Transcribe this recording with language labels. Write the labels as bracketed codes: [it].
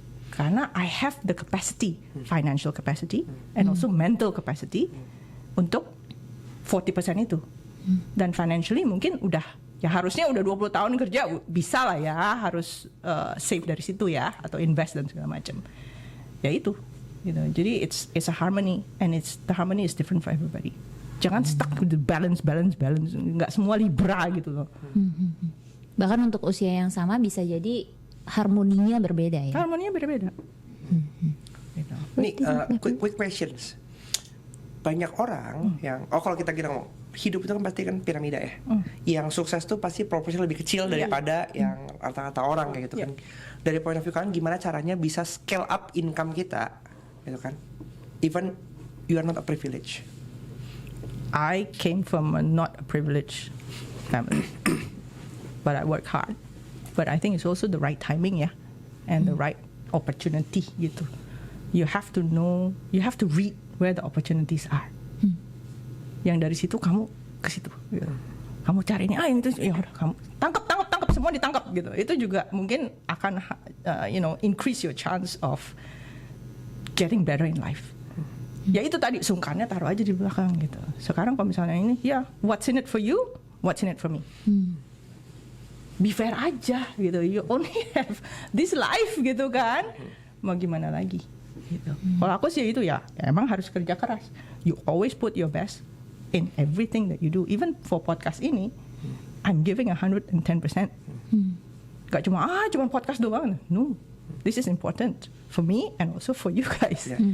[id] Karena [en] I have the capacity, financial capacity and also mental capacity [id] untuk 40% itu. Dan financially mungkin udah ya harusnya udah 20 tahun kerja bisa lah ya, harus save dari situ ya atau invest dan segala macam. Ya itu. Gitu. Jadi [en] it's a harmony and the harmony is different for everybody. [id] Jangan [en] stuck with the balance. [id] Nggak semua Libra gitu loh. Bahkan untuk usia yang sama bisa jadi harmoninya berbeda ya. Harmoninya beda-beda. Gitu. Nih, quick questions. Banyak orang yang kalau kita ngomong hidup itu kan pasti kan piramida ya. Yang sukses tuh pasti proporsinya lebih kecil daripada yang rata-rata orang kayak gitu kan. Dari [en] point of view [id] kalian gimana caranya bisa [en] scale up income [id] kita? Gitu kan, [en] even you are not a privilege. I came from a not a privileged family, but I work hard. But I think it's also the right timing ya, and the right opportunity gitu. You have to know, you have to read where the opportunities are. [id] Yang dari situ kamu ke situ. Gitu. Kamu cari ini, ini tuh, ya udah kamu tangkap semua ditangkap gitu. Itu juga mungkin akan [en] increase your chance of getting better in life. [id] Ya itu tadi sungkannya taruh aja di belakang gitu. Sekarang kalau misalnya ini, ya [en] what's in it for you, what's in it for me. Be fair [id] aja gitu. [en] You only have this life [id] gitu kan. Mau gimana lagi gitu. Kalau aku sih itu ya emang harus kerja keras. [en] You always put your best in everything that you do. Even for podcast [id] ini, [en] I'm giving 110%. [id] Gak cuma podcast doang. [en] No. This is important for me and also for you guys.